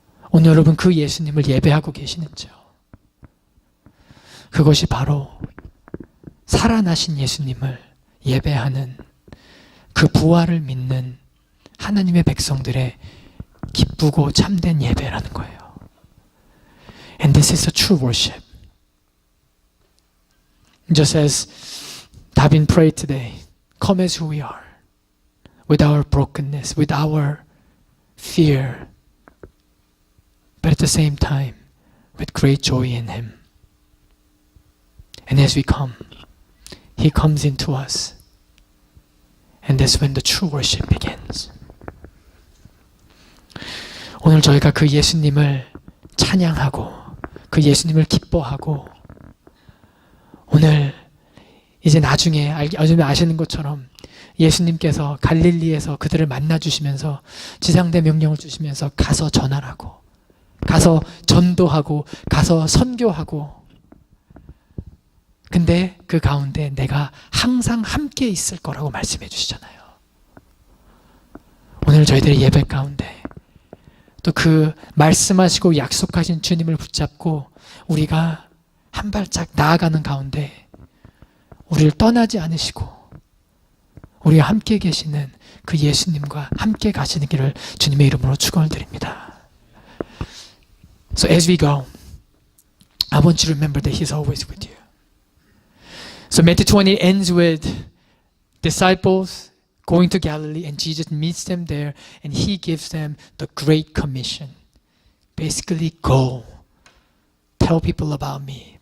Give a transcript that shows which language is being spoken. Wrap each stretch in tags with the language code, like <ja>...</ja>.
<ko>오늘 여러분 그 예수님을 예배하고 계시는지요? 그것이 바로 살아나신 예수님을 예배하는, 그 부활을 믿는 하나님의 백성들의 기쁘고 참된 예배라는 거예요.</ko> <en>And this is a true worship. Just as Davin prayed today, come as who we are, with our brokenness, with our fear, but at the same time, with great joy in Him. And as we come, He comes into us. And that's when the true worship begins.</en> <ko>오늘 저희가 그 예수님을 찬양하고 그 예수님을 기뻐하고, 오늘 이제 나중에 아시는 것처럼 예수님께서 갈릴리에서 그들을 만나주시면서 지상대 명령을 주시면서 가서 전하라고, 가서 전도하고, 가서 선교하고, 근데 그 가운데 내가 항상 함께 있을 거라고 말씀해 주시잖아요. 오늘 저희들의 예배 가운데 또 그 말씀하시고 약속하신 주님을 붙잡고 우리가 한 발짝 나아가는 가운데 우리를 떠나지 않으시고 우리와 함께 계시는 그 예수님과 함께 가시는 길을 주님의 이름으로 축원을 드립니다.</ko> <en>So as we go, I want you to remember that He's always with you. So Matthew 20 ends with disciples going to Galilee, and Jesus meets them there, and He gives them the Great Commission. Basically, go. Tell people about me.</en>